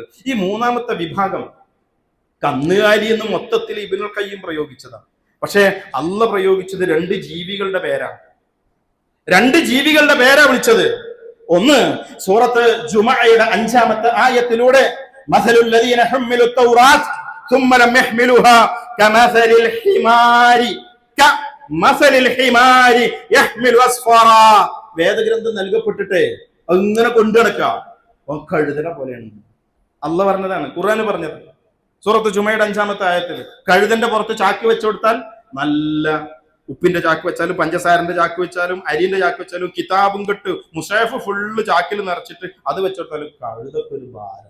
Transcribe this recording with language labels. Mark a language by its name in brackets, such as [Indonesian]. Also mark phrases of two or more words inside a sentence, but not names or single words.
[Malayalam] ഈ 3ാമത്തെ വിഭാഗം കന്നുകാലി എന്ന് മൊത്തത്തിൽ ഇബ്നുൽ ഖയ്യിം പ്രയോഗിച്ചതാണ്. പക്ഷെ അള്ള പ്രയോഗിച്ചത് 2 ജീവികളുടെ പേരാണ്. 2 ജീവികളുടെ പേരാ വിളിച്ചത്. ഒന്ന് സൂറത്ത് ജുമഅയുടെ 5ാമത്തെ ആയത്തിലൂടെ [Arabic] مثل الذين حملوا التوراة ثم لم يحملوها كمثل الحمار يحمل أسفارا. [Malayalam] വേദഗ്രന്ഥം നൽകപ്പെട്ടിട്ട് അങ്ങനെ കൊണ്ടു നടക്കുക, കഴുതനെ പോലെയാണ്. അള്ള പറഞ്ഞതാണ്, ഖുർആൻ പറഞ്ഞത്. സൂറത്ത് ജുമയുടെ 5ാമത്തെ ആയത്തിൽ കഴുതന്റെ പുറത്ത് ചാക്ക് വെച്ചു കൊടുത്താൽ, നല്ല ഉപ്പിന്റെ ചാക്ക് വെച്ചാലും പഞ്ചസാരന്റെ ചാക്ക് വെച്ചാലും അരിന്റെ ചാക്ക് വെച്ചാലും കിതാബും കെട്ട് മുസാഫ് ഫുള്ള് ചാക്കിൽ നിറച്ചിട്ട് അത് വെച്ചെടുത്താലും കഴുതൊക്കെ ഒരു ഭാരം.